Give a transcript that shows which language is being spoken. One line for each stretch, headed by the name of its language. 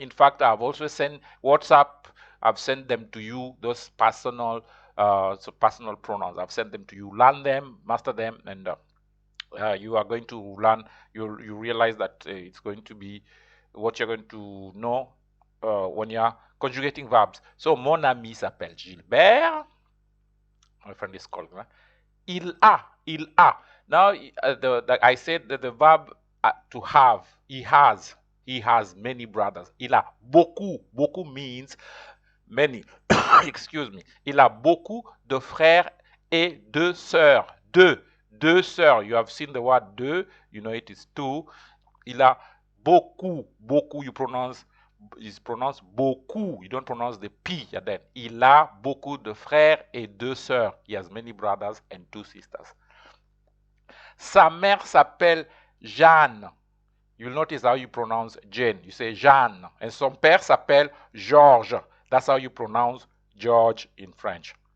English: In fact, I've also sent WhatsApp. I've sent them to you. Those personal, personal pronouns. I've sent them to you. Learn them, master them, and you are going to learn. You realize that it's going to be what you're going to know when you're conjugating verbs.
French: So, mon ami s'appelle Gilbert.
English: My friend is called. Right?
French: Il a. Il a.
English: Now, I said that the verb to have. He has. He has many brothers.
French: Il a beaucoup.
English: Beaucoup means many. Excuse me.
French: Il a beaucoup de frères et de sœurs. Deux sœurs.
English: You have seen the word deux. You know it is two.
French: Il a beaucoup.
English: Beaucoup. You pronounce. Is pronounced beaucoup. You don't pronounce the P at that.
French: Il a beaucoup de frères et deux sœurs.
English: He has many brothers and two sisters.
French: Sa mère s'appelle Jeanne.
English: You'll notice how you pronounce Jane. You say Jeanne. And
French: son père s'appelle Georges.
English: That's how you pronounce George in French.